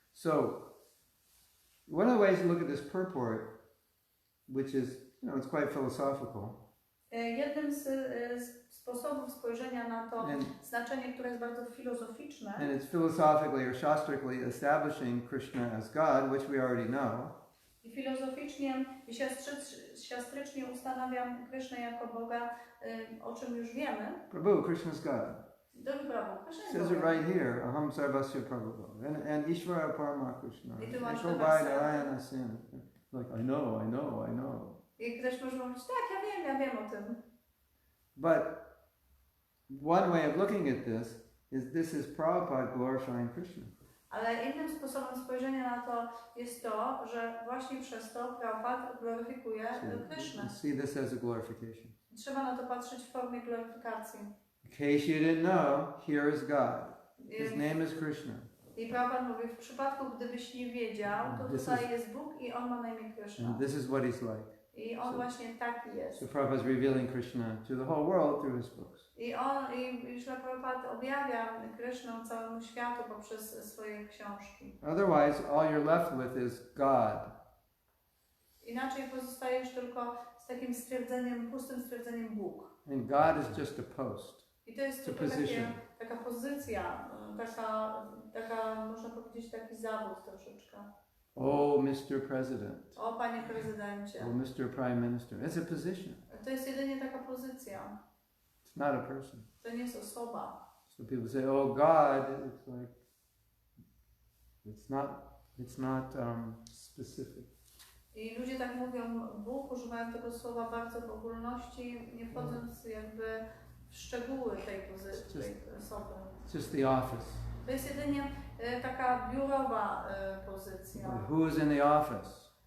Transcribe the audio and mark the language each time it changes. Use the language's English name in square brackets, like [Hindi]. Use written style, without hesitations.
[English] So, one of the ways to look at this purport, which is, it's quite philosophical. [Polish] Jednym z sposobów spojrzenia na to znaczenie, które jest bardzo filozoficzne. [English] And it's philosophically or shastrically establishing Krishna as God, which we already know. [Polish] I filozoficznie i siastrycznie ustanawiam Krishnę jako Boga, o czym już wiemy. [English] Prabhu, Krishna's God. [Polish] Drogi Prabhu, Krishna [English] It says it right here, [Sanskrit] Aham Sarvasya Prabhu. And Ishvara Parama Krishna. [Polish] I tu masz [Sanskrit] Eko Vai Narayana Sin. [English] Like, I know. [Polish] I ktoś może mówić, tak, ja wiem o tym. [English] But one way of looking at this is Prabhupada glorifying Krishna. [Polish] Ale innym sposobem spojrzenia na to jest to, że właśnie przez to Prabhupada gloryfikuje Krishnę. [English] See this as a glorification. [Polish] Trzeba na to patrzeć w formie gloryfikacji. [English] In case you didn't know, here is God. His name is Krishna. [Polish] I Prabhupada mówi, w przypadku gdybyś nie wiedział, to tutaj jest Bóg i On ma na imię Krishna. [English] And this is what he's like. [Polish] I On właśnie taki jest. [English] So Prabhupada is revealing Krishna to the whole world through his books. [Polish] I Prabhupada objawia Krishnę całemu światu poprzez swoje książki. [English] Otherwise, all you're left with is God. [Polish] Inaczej pozostajesz tylko z takim stwierdzeniem, pustym stwierdzeniem Bóg. [English] And God is just a post. [Polish] I to jest tylko taka pozycja, taka można powiedzieć taki zawód troszeczkę. [English] Oh, Mr. President. [Polish] O, panie prezydencie. [English] Oh, Mr. Prime Minister. It's a position. [Polish] To jest jedynie taka pozycja. [English] It's not a person. [Polish] To nie jest osoba. [English] So people say, oh, God, it's like, it's not specific. [Polish] I ludzie tak mówią, Bóg, używają tego słowa bardzo w ogólności, nie wchodząc jakby w szczegóły tej pozycji, tej osoby. [English] It's just the office. [Polish] To jest jedynie taka biurowa pozycja. [English] But who's in the office?